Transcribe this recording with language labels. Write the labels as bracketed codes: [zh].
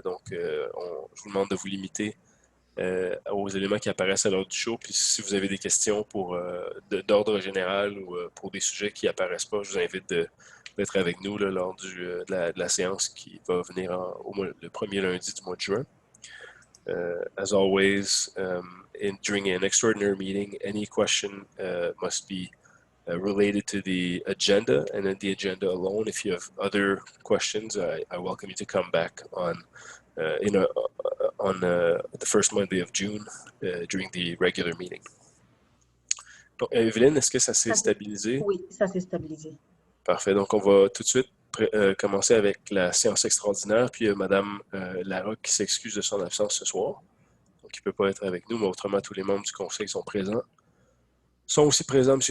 [fr] Donc, je vous demande de vous limiter aux éléments qui apparaissent à l'ordre du jour. Puis, si vous avez des questions d'ordre général ou pour des sujets qui apparaissent pas, je vous invite d'être avec nous là, lors de la séance qui va venir le premier lundi du mois de juin. [en] As always, during an extraordinary meeting, any question must be related to the agenda and then the agenda alone. If you have other questions, I welcome you to come back on the first Monday of June during the regular meeting. [fr] Donc, Evelyne, est-ce que ça s'est stabilisé? Oui, ça s'est stabilisé. Parfait. Donc, on va tout de suite commencer avec la séance extraordinaire. Puis, Mme Larocque qui s'excuse de son absence ce soir. Donc, il ne peut pas être avec nous, mais autrement, tous les membres du conseil sont présents. Sont aussi présents M.